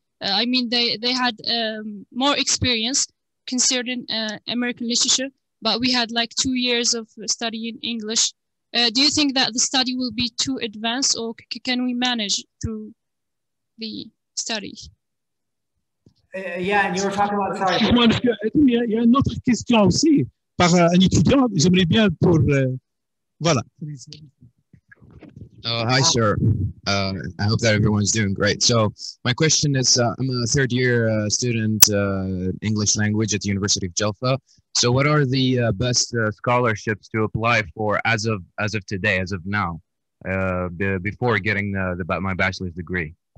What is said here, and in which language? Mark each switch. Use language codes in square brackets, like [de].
[en] I mean, they had more experience concerning American literature, but we had like 2 years of studying English. Do you think that the study will be too advanced, or can we manage through the study? Yeah, and you were talking about, sorry. [fr] Excuse-moi, il y a une autre question aussi par un étudiant. J'aimerais bien pour voilà. [en] Hi, sir. I hope that everyone's doing great. So my question is, I'm a third-year student English language at the University of Jeddah. So what are the best scholarships to apply for as of today, as of now, before getting my bachelor's degree?